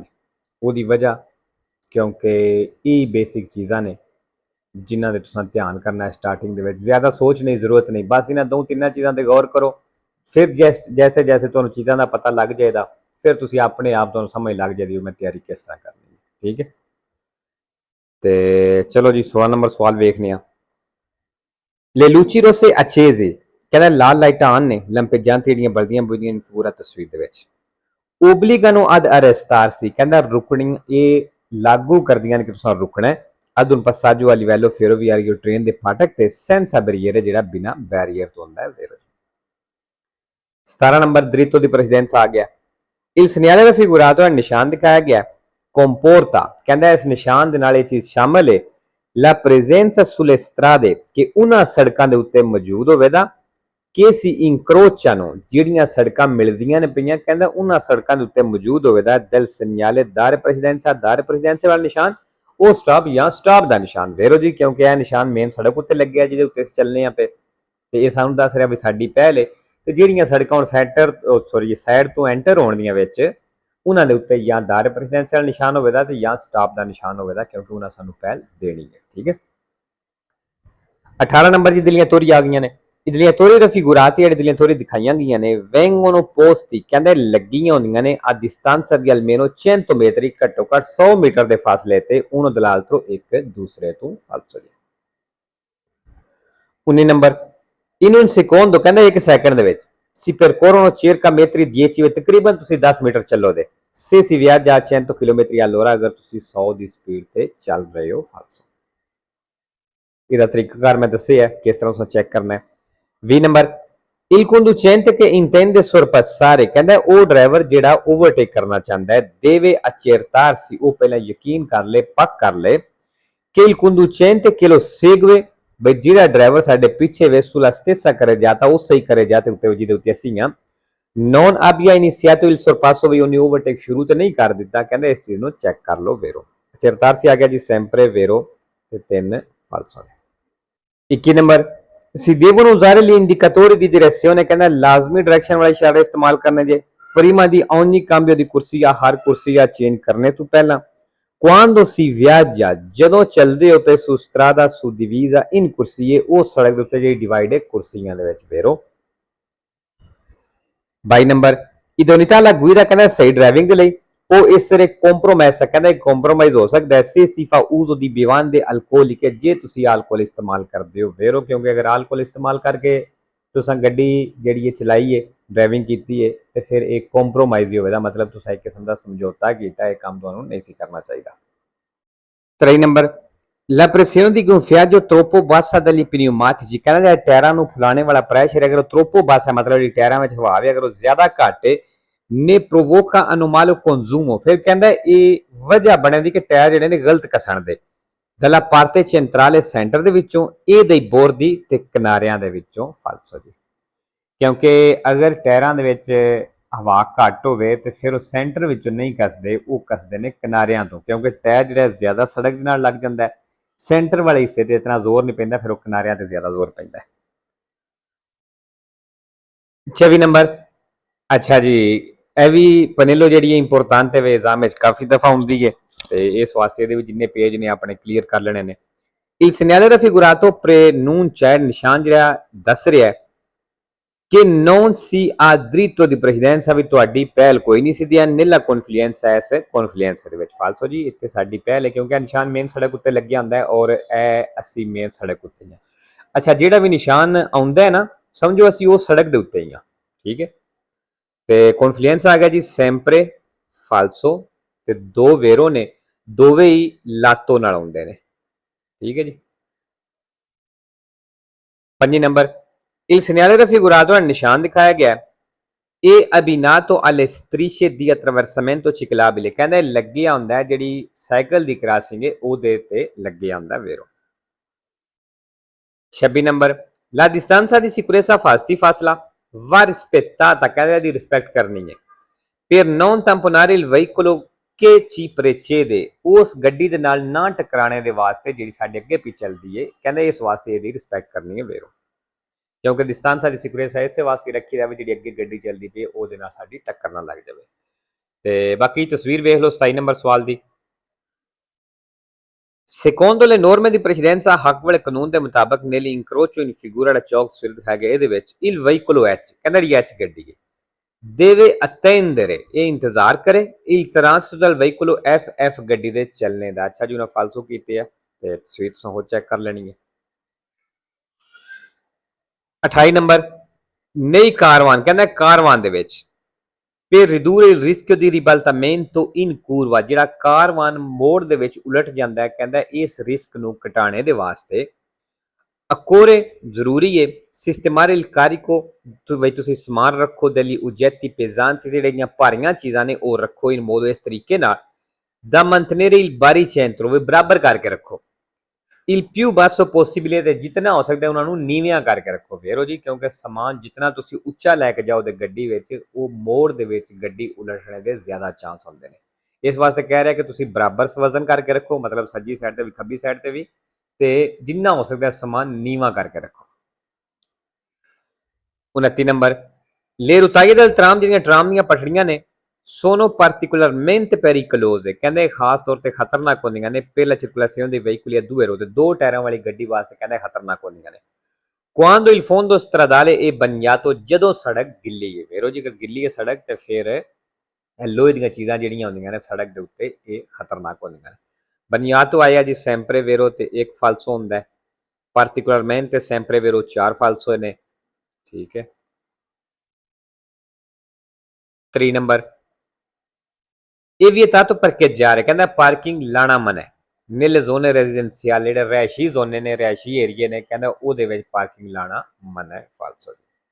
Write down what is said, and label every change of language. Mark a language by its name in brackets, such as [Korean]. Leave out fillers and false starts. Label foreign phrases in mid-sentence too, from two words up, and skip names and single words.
[Punjabi] ਉਹਦੀ ਵਜ੍ਹਾ ਕਿਉਂਕਿ ਇਹ ਬੇਸਿਕ ਚੀਜ਼ਾਂ ਨੇ ਜਿਨ੍ਹਾਂ ਦੇ ਤੁਸੀਂ ਧਿਆਨ ਕਰਨਾ ਹੈ ਸਟਾਰਟਿੰਗ ਦੇ ਵਿੱਚ। ਜ਼ਿਆਦਾ ਸੋਚਣ ਦੀ ਜ਼ਰੂਰਤ ਨਹੀਂ, ਬਸ ਇਹਨਾਂ 2-3 ਚੀਜ਼ਾਂ ਤੇ ਗੌਰ ਕਰੋ। ਫਿਰ ਜੈਸੇ ਜੈਸੇ ਤੁਹਾਨੂੰ ਚੀਜ਼ਾਂ ਦਾ ਪਤਾ ਲੱਗ ਜਾਏਗਾ ਫਿਰ ਤੁਸੀਂ ਆਪਣੇ ਆਪ ਤੁਹਾਨੂੰ ਸਮਝ ਲੱਗ ਜਾਏਗੀ ਮੈਂ ਤਿਆਰੀ ਕਿਸ ਤਰ੍ਹਾਂ ਕਰਨੀ ਹੈ, ਠੀਕ ਹੈ। ਤੇ ਚਲੋ ਜੀ 16 ਨੰਬਰ ਸਵਾਲ ਵੇਖਨੇ ਆ। [Italian] Le luci rosse accese [Punjabi] ਕਹਿੰਦਾ ਲਾਲ ਲਾਈਟਾਂ ਆਨ ਨੇ ਲੰਪeggianti ਜਿਹੜੀਆਂ ਬਲਦੀਆਂ ਬੁਝਦੀਆਂ ਨੇ ਪੂਰਾ ਤਸਵੀਰ ਦੇ ਵਿੱਚ। [Italian] Obbligano ad arrestarsi [Punjabi] ਕਹਿੰਦਾ ਰੁਕਣੀ, ਇਹ ਲਾਗੂ ਕਰਦੀਆਂ ਨੇ ਕਿ ਤੁਸੀਂ ਰੁਕਣਾ ਹੈ [Italian] ad un passaggio a livello ferroviario [Punjabi] ट्रेन ਦੇ ਫਾਟਕ ਤੇ [Italian] senza barriere [Punjabi] ਜਿਹੜਾ ਬਿਨਾ ਬੈਰੀਅਰ ਤੋਂ ਹੁੰਦਾ ਹੈ। 17 ਨੰਬਰ [Italian] diritto di precedenza [Punjabi] ਆ ਗਿਆ। [Italian] Il segnale raffigurato è [Punjabi] ਨਿਸ਼ਾਨ ਦਿਖਾਇਆ ਗਿਆ। Comporta ਕਹਿੰਦਾ ਇਸ ਨਿਸ਼ਾਨ ਦੇ ਨਾਲ ਇਹ ਚੀਜ਼ ਸ਼ਾਮਲ ਹੈ [Italian] la presenza sulle strade [Punjabi] ਕਿ ਉਹਨਾਂ ਸੜਕਾਂ ਦੇ ਉੱਤੇ ਮੌਜੂਦ ਹੋਵੇਗਾ ਕਿ [Italian] si incrociano [Punjabi] ਜਿਹੜੀਆਂ ਸੜਕਾਂ ਮਿਲਦੀਆਂ ਨੇ ਪਈਆਂ, ਕਹਿੰਦਾ ਉਹਨਾਂ ਸੜਕਾਂ ਦੇ ਉੱਤੇ ਮੌਜੂਦ ਹੋਵੇਗਾ [Italian] del segnale dare presidenza dare presidenza [Punjabi] ਵਾਲਾ ਨਿਸ਼ਾਨ ਉਹ ਸਟਾਪ ਜਾਂ ਸਟਾਪ ਦਾ ਨਿਸ਼ਾਨ ਵੇਰੋ ਜੀ, ਕਿਉਂਕਿ ਇਹ ਨਿਸ਼ਾਨ ਮੇਨ ਸੜਕ ਉੱਤੇ ਲੱਗਿਆ ਜਿਹਦੇ ਉੱਤੇ ਅਸੀਂ ਚੱਲਨੇ ਆ ਪਏ ਤੇ ਇਹ ਸਾਨੂੰ ਦੱਸ ਰਿਹਾ ਵੀ ਸਾਡੀ ਪਹਿਲ ਹੈ। ਤੇ ਜਿਹੜੀਆਂ ਸੜਕਾਂ ਹੁਣ ਸਾਈਡ ਤੋਂ ਐਂਟਰ ਹੋਣ ਦੀਆਂ ਵਿੱਚ ਉਹਨਾਂ ਦੇ ਉੱਤੇ ਜਾਂ [Italian] dare precedenza [Punjabi] ਵਾਲਾ ਨਿਸ਼ਾਨ ਹੋਵੇਗਾ ਤੇ ਜਾਂ ਸਟਾਪ ਦਾ ਨਿਸ਼ਾਨ ਹੋਵੇਗਾ ਕਿਉਂਕਿ ਉਹਨਾਂ ਸਾਨੂੰ ਪਹਿਲ ਦੇਣੀ ਹੈ, ਠੀਕ ਹੈ। 18 ਨੰਬਰ ਦੀ ਦਿਲੀਆਂ ਤੋਰੀ ਆ ਗਈਆਂ ਨੇ। ਇਦਲੀਆਂ ਤੋਰੀ ਰਫੀਗੁਰਾਤੀ ਜਿਹੜੇ ਦਿਲੀਆਂ ਤੋਰੀ ਦਿਖਾਈਆਂ ਗਈਆਂ ਨੇ [Italian] vengono posti [Punjabi] ਕਹਿੰਦੇ ਲੱਗੀਆਂ ਹੁੰਦੀਆਂ ਨੇ [Italian] a distanza di almeno 100 metri [Punjabi] ਘੱਟੋ ਘੱਟ 100 ਮੀਟਰ ਦੇ ਫਾਸਲੇ ਤੇ [Italian] uno dall'altro [Punjabi] ਇੱਕ ਦੂਸਰੇ ਤੋਂ ਫਾਸਲੇ। 19 ਨੰਬਰ [Italian] in un secondo [Punjabi] ਕਹਿੰਦਾ 1 ਸੈਕਿੰਡ ਦੇ ਵਿੱਚ [Italian] si percorrono circa metri 10 [Punjabi] ਤਕਰੀਬਨ ਤੁਸੀਂ 10 ਮੀਟਰ ਚੱਲੋਗੇ [Italian] se si viaggia a 100 km all'ora [Punjabi] ਅਗਰ ਤੁਸੀਂ 100 ਦੀ ਸਪੀਡ ਤੇ ਚੱਲ ਰਹੇ ਹੋ ਫਾਲਸੋ। ਇਹਦਾ ਤਰੀਕਾਕਾਰ ਮੈਂ ਦੱਸਿਆ ਕਿਸ ਤਰ੍ਹਾਂ ਉਸਨੂੰ ਚੈੱਕ ਕਰਨਾ ਹੈ। 20 ਨੰਬਰ [Italian] il conducente che intende sorpassare [Punjabi] ਕਹਿੰਦਾ ਉਹ ਡਰਾਈਵਰ ਜਿਹੜਾ ਓਵਰਟੇਕ ਕਰਨਾ ਚਾਹੁੰਦਾ ਹੈ [Italian] deve accertarsi [Punjabi] ਉਹ ਪਹਿਲਾਂ ਯਕੀਨ ਕਰ ਲੇ, ਪੱਕ ਕਰ ਲੇ [Italian] che il conducente che lo segue [Punjabi] ਬਈ ਜਿਹੜਾ ਡਰਾਈਵਰ ਸਾਡੇ ਪਿੱਛੇ ਵੇ [Italian] sulla stessa carreggiata [Punjabi] ਉਹ ਸਹੀ carreggiata ਉੱਤੇ ਜਿਹਦੇ ਉੱਤੇ ਅਸੀਂ ਆ [Italian] non abbia iniziato il sorpasso [Punjabi] ਵੀ ਉਹਨੇ ਓਵਰਟੇਕ ਸ਼ੁਰੂ ਤੇ ਨਹੀਂ ਕਰ ਦਿੱਤਾ, ਕਹਿੰਦਾ ਇਸ ਚੀਜ਼ ਨੂੰ ਚੈੱਕ ਕਰ ਲਓ ਵੇਰੋ। accertarsi ਆ ਗਿਆ ਜੀ [Italian] sempre vero [Punjabi] ਤੇ 3 falso ਨੇ। 21 ਨੰਬਰ [Italian] si devono usare gli indicatori di direzione [Punjabi] ਕਹਿੰਦਾ ਲਾਜ਼ਮੀ ਡਾਇਰੈਕਸ਼ਨ ਵਾਲੇ ਇਸ਼ਾਰੇ ਇਸਤੇਮਾਲ ਕਰਨੇ ਜੇ [Italian] prima di ogni cambio di corsia [Punjabi] ਹਰ ਕੁਰਸੀਆ ਚੇਂਜ ਕਰਨੇ ਤੋਂ ਪਹਿਲਾਂ। [Italian] quando si viaggia [Punjabi] ਜਦੋਂ ਚੱਲਦੇ ਹੋ ਪਏ [Italian] su strada suddivisa in corsie [Punjabi] ਉਹ ਸੜਕ ਦੇ ਉੱਤੇ ਜਿਹੜੀ ਡਿਵਾਈਡ ਹੈ ਕੁਰਸੀਆਂ ਦੇ ਵਿੱਚ ਵੇਰੋ। 22 ਨੰਬਰ [Italian] idoneità alla guida [Punjabi] ਕਹਿੰਦਾ ਸਹੀ ਡਰਾਈਵਿੰਗ ਦੇ ਲਈ ਉਹ [Italian] essere compromesso [Punjabi] ਕਹਿੰਦਾ ਕੰਪਰੋਮਾਈਜ਼ ਹੋ ਸਕਦਾ ਹੈ [Italian] se si fa uso di bevande alcoliche [Punjabi] ਜੇ ਤੁਸੀਂ alcol ਇਸਤੇਮਾਲ ਕਰਦੇ ਹੋ ਵੇਰੋ, ਕਿਉਂਕਿ ਅਗਰ alcol ਇਸਤੇਮਾਲ ਕਰਕੇ ਤੁਸੀਂ ਗੱਡੀ ਜਿਹੜੀ ਹੈ ਚਲਾਈ ਹੈ ਡਰਾਈਵਿੰਗ ਕੀਤੀ ਹੈ ਤੇ ਫਿਰ ਇਹ ਕੰਪਰੋਮਾਈਜ਼ ਹੀ ਹੋਵੇਗਾ, ਮਤਲਬ ਤੁਸੀਂ ਇੱਕ ਕਿਸਮ ਦਾ ਸਮਝੌਤਾ ਕੀਤਾ, ਇਹ ਕੰਮ ਤੁਹਾਨੂੰ ਨਹੀਂ ਸੀ ਕਰਨਾ ਚਾਹੀਦਾ। 23 ਨੰਬਰ [Italian] la pressione di gonfiaggio troppo bassa dagli pneumatici [Punjabi] ਕਹਿੰਦਾ ਟਾਇਰਾਂ ਨੂੰ ਫੁਲਾਣੇ ਵਾਲਾ ਪ੍ਰੈਸ਼ਰ ਅਗਰ [Italian] troppo bassa [Punjabi] ਮਤਲਬ ਜਿਹੜੀ ਟਾਇਰਾਂ ਵਿੱਚ ਹਵਾ ਵੀ ਅਗਰ ਉਹ ਜ਼ਿਆਦਾ ਘੱਟ ਹੈ ਨੇ [Italian] provoca anomalo consumo [Punjabi] ਫਿਰ ਕਹਿੰਦਾ ਇਹ ਵਜ੍ਹਾ ਬਣਦੀ ਕਿ ਟਾਇਰ ਜਿਹੜੇ ਨੇ ਗਲਤ ਕਸਣ ਦੇ [Italian] dalla parte centrale [Punjabi] ਸੈਂਟਰ ਦੇ ਵਿੱਚੋਂ ਇਹ ਦੇ ਬੋਰ ਦੀ ਤੇ ਕਿਨਾਰਿਆਂ ਦੇ ਵਿੱਚੋਂ ਫਾਲਸੋ ਜੀ, ਕਿਉਂਕਿ ਅਗਰ ਟਾਇਰਾਂ ਦੇ ਵਿੱਚ ਹਵਾ ਘੱਟ ਹੋਵੇ ਤੇ ਫਿਰ ਉਹ ਸੈਂਟਰ ਵਿੱਚੋਂ ਨਹੀਂ ਕੱਸਦੇ, ਉਹ ਕੱਸਦੇ ਨੇ ਕਿਨਾਰਿਆਂ ਤੋਂ, ਕਿਉਂਕਿ ਟਾਇਰ ਜਿਹੜਾ ਜ਼ਿਆਦਾ ਸੜਕ ਦੇ ਨਾਲ ਲੱਗ ਜਾਂਦਾ ਹੈ ਸੈਂਟਰ ਵਾਲੇ ਹਿੱਸੇ ਤੇ ਇਤਨਾ ਜ਼ੋਰ ਨਹੀਂ ਪੈਂਦਾ, ਫਿਰ ਉਹ ਕਿਨਾਰਿਆਂ ਤੇ ਜ਼ਿਆਦਾ ਜ਼ੋਰ ਪੈਂਦਾ ਹੈ। 24 ਨੰਬਰ ਅੱਛਾ ਜੀ ਇਹ ਵੀ ਪਨੇਲੋ ਜਿਹੜੀ ਹੈ ਇੰਪੋਰਟੈਂਟ ਹੈ ਐਗਜ਼ਾਮ ਵਿੱਚ ਕਾਫੀ ਦਫਾ ਹੁੰਦੀ ਹੈ ਤੇ ਇਸ ਵਾਸਤੇ ਇਹਦੇ ਵਿੱਚ ਜਿੰਨੇ ਪੇਜ ਨੇ ਆਪਣੇ ਕਲੀਅਰ ਕਰ ਲੈਣੇ ਨੇ। [Italian] Il segnale raffigurato preannuncia il [Punjabi] ਨਿਸ਼ਾਨ ਜਿਹੜਾ ਦੱਸ ਰਿਹਾ ਕਿ [Italian] non si ha diritto di precedenza [Punjabi] ਵੀ ਤੁਹਾਡੀ ਪਹਿਲ ਕੋਈ ਨਹੀਂ ਸਿੱਧੀ [Italian] nella confluenza s confluenza [Punjabi] ਦੇ ਵਿੱਚ ਫਾਲਸੋ ਜੀ ਇੱਥੇ ਸਾਡੀ ਪਹਿਲ ਹੈ ਕਿਉਂਕਿ ਇਹ ਨਿਸ਼ਾਨ ਮੇਨ ਸੜਕ ਉੱਤੇ ਲੱਗਿਆ ਹੁੰਦਾ ਹੈ ਔਰ ਇਹ ਅਸੀਂ ਮੇਨ ਸੜਕ ਉੱਤੇ ਹਾਂ ਅੱਛਾ ਜਿਹੜਾ ਵੀ ਨਿਸ਼ਾਨ ਆਉਂਦਾ ਹੈ ਨਾ ਸਮਝੋ ਅਸੀਂ ਉਹ ਸੜਕ ਦੇ ਉੱਤੇ ਹੀ ਹਾਂ ਠੀਕ ਹੈ ਤੇ ਕੌਨਫਲੂਐਂਸ ਆ ਗਿਆ ਜੀ [Italian] sempre falso [Punjabi] ਤੇ ਦੋ ਵੇਰੋ ਨੇ ਦੋਵੇਂ ਹੀ ਲਾਤੋ ਨਾਲ ਆਉਂਦੇ ਨੇ ਠੀਕ ਹੈ ਜੀ 5 ਨੰਬਰ [Italian] il segnale raffigurato nel [Punjabi] ਨਿਸ਼ਾਨ ਦਿਖਾਇਆ ਗਿਆ [Italian] è abbinato alle strisce di attraversamento ciclabile [Punjabi] ਕਹਿੰਦਾ ਲੱਗਿਆ ਹੁੰਦਾ ਜਿਹੜੀ ਸਾਈਕਲ ਦੀ ਕ੍ਰਾਸਿੰਗ ਹੈ ਉਹਦੇ ਤੇ ਲੱਗਿਆ ਹੁੰਦਾ ਵੇਰੋ 26 ਨੰਬਰ [Italian] la distanza di sicurezza fástila va rispettata [Punjabi] ਕਹਿੰਦਾ ਦੀ ਰਿਸਪੈਕਟ ਕਰਨੀ ਹੈ [Italian] per non tamponare il veicolo che ci precede [Punjabi] ਉਸ ਗੱਡੀ ਦੇ ਨਾਲ ਨਾ ਟਕਰਾਣੇ ਦੇ ਵਾਸਤੇ ਜਿਹੜੀ ਸਾਡੇ ਅੱਗੇ ਪਿੱਛੇ ਚੱਲਦੀ ਹੈ ਕਹਿੰਦਾ ਇਸ ਵਾਸਤੇ ਇਹਦੀ ਰਿਸਪੈਕਟ ਕਰਨੀ ਹੈ ਵੇਰੋ ਕਿਉਂਕਿ [Italian] distanza di sicurezza [Punjabi] ਇਸੇ ਵਾਸਤੇ ਰੱਖੀ ਜਾਵੇ ਜਿਹੜੀ ਅੱਗੇ ਗੱਡੀ ਚੱਲਦੀ ਪਈ ਉਹਦੇ ਨਾਲ ਸਾਡੀ ਟੱਕਰ ਨਾ ਲੱਗ ਜਾਵੇ ਤੇ ਬਾਕੀ ਤਸਵੀਰ ਵੇਖ ਲਓ 27 ਨੰਬਰ ਸਵਾਲ ਦੀ [Italian] Secondo le norme di precedenza [Punjabi] ਹੱਕ ਵਾਲੇ ਕਾਨੂੰਨ ਦੇ ਮੁਤਾਬਕ [Italian] nelle incrocio in figura [Punjabi] ਵਾਲਾ ਚੌਕ ਤਸਵੀਰ ਦਿਖਾਇਆ ਗਿਆ ਇਹਦੇ ਵਿੱਚ [Italian] il veicolo H [Punjabi] ਕਹਿੰਦਾ ਜੀ H ਗੱਡੀ ਹੈ [Italian] deve attendere [Punjabi] ਇਹ ਇੰਤਜ਼ਾਰ ਕਰੇ [Italian] il transito del veicolo FF [Punjabi] ਗੱਡੀ ਦੇ ਚੱਲਣੇ ਦਾ ਅੱਛਾ ਜੀ ਉਹਨਾਂ ਫਾਲਸੋ ਕੀਤੇ ਆ ਤੇ ਤਸਵੀਰ ਤੁਸੀਂ ਹੋ ਚੈੱਕ ਕਰ ਲੈਣੀ ਹੈ 28 ਨੰਬਰ ਨਈ ਕਾਰਵਾਨ ਕਹਿੰਦਾ ਕਾਰਵਾਨ ਦੇ ਵਿੱਚ [Italian] per ridurre il rischio di ribaltamento in curva [Punjabi] ਜਿਹੜਾ ਕਾਰਵਾਨ ਮੋੜ ਦੇ ਵਿੱਚ ਉਲਟ ਜਾਂਦਾ ਹੈ ਕਹਿੰਦਾ ਇਸ ਰਿਸਕ ਨੂੰ ਘਟਾਣੇ ਦੇ ਵਾਸਤੇ occorre ਜ਼ਰੂਰੀ ਹੈ [Italian] sistemare il carico [Punjabi] ਵਿੱਚ ਤੁਸੀਂ ਸਮਾਨ ਰੱਖੋ [Italian] degli oggetti pesanti [Punjabi] ਜਿਹੜੀਆਂ ਭਾਰੀਆਂ ਚੀਜ਼ਾਂ ਨੇ ਉਹ ਰੱਖੋ [Italian] in modo [Punjabi] ਇਸ ਤਰੀਕੇ ਨਾਲ [Italian] da mantenere il baricentro [Punjabi] ਵੀ ਬਰਾਬਰ ਕਰਕੇ ਰੱਖੋ [Italian] il più basso possibile [Punjabi] ਤੇ ਜਿੰਨਾ ਹੋ ਸਕਦਾ ਉਹਨਾਂ ਨੂੰ ਨੀਵਿਆਂ ਕਰਕੇ ਰੱਖੋ ਫੇਰੋ ਜੀ ਕਿਉਂਕਿ ਸਮਾਨ ਜਿੰਨਾ ਤੁਸੀਂ ਉੱਚਾ ਲੈ ਕੇ ਜਾਓਗੇ ਗੱਡੀ ਵਿੱਚ ਉਹ ਮੋੜ ਦੇ ਵਿੱਚ ਗੱਡੀ ਉਲਟਣੇ ਦੇ ਜ਼ਿਆਦਾ ਚਾਂਸ ਹੁੰਦੇ ਨੇ ਇਸ ਵਾਸਤੇ ਕਹਿ ਰਿਹਾ ਕਿ ਤੁਸੀਂ ਬਰਾਬਰ ਵਜ਼ਨ ਕਰਕੇ ਰੱਖੋ ਮਤਲਬ ਸੱਜੀ ਸਾਈਡ ਤੇ ਵੀ ਖੱਬੀ ਸਾਈਡ ਤੇ ਵੀ ਤੇ ਜਿੰਨਾ ਹੋ ਸਕਦਾ ਸਮਾਨ ਨੀਵਾਂ ਕਰਕੇ ਰੱਖੋ [Italian] 29 ਨੰਬਰ le rotaie del tram [Punjabi] ਜਿਹੜੀਆਂ ਟਰਾਮ ਦੀਆਂ ਪਟੜੀਆਂ ਨੇ [Italian] sono particolarmente pericolose [Punjabi] ਕਹਿੰਦੇ ਖਾਸ ਤੌਰ ਤੇ ਖਤਰਨਾਕ ਹੁੰਦੀਆਂ ਨੇ [Italian] per la circolazione dei veicoli a due [Punjabi] ruote ਦੋ ਟਾਇਰਾਂ ਵਾਲੀ ਗੱਡੀ ਵਾਸਤੇ ਕਹਿੰਦੇ ਖਤਰਨਾਕ ਹੁੰਦੀਆਂ ਨੇ [Italian] quando il fondo stradale è bagnato [Punjabi] ਜਦੋਂ ਸੜਕ ਗਿੱਲੀ ਹੈ ਵੇਰੋ ਜੇਕਰ ਗਿੱਲੀ ਹੈ ਸੜਕ ਤੇ ਫਿਰ ਲੋਹੇ ਦੀਆਂ ਚੀਜ਼ਾਂ ਜਿਹੜੀਆਂ ਹੁੰਦੀਆਂ ਨੇ ਸੜਕ ਦੇ ਉੱਤੇ ਇਹ ਖਤਰਨਾਕ ਹੁੰਦੀਆਂ ਨੇ bagnato ਆਇਆ ਜੀ [Italian] sempre vero [Punjabi] ਤੇ ਇੱਕ ਫਾਲਸੋ ਹੁੰਦਾ ਹੈ [Italian] particolarmente sempre vero [Punjabi] ਚਾਰ ਫਾਲਸੋ ਨੇ ਠੀਕ ਹੈ 3 ਨੰਬਰ ਇਹ [Italian] vietato parcheggiare [Punjabi] ਕਹਿੰਦਾ ਪਾਰਕਿੰਗ ਲਾਣਾ ਮਨਾ ਹੈ [Italian] nelle zone residenziali [Punjabi] ਜਿਹੜੇ ਰਿਹਾਇਸ਼ੀ ਜ਼ੋਨੇ ਨੇ ਰਿਹਾਇਸ਼ੀ ਏਰੀਏ ਨੇ ਕਹਿੰਦਾ ਉਹਦੇ ਵਿੱਚ ਪਾਰਕਿੰਗ ਲਾਣਾ ਮਨਾ ਹੈ ਫਾਲਸੋ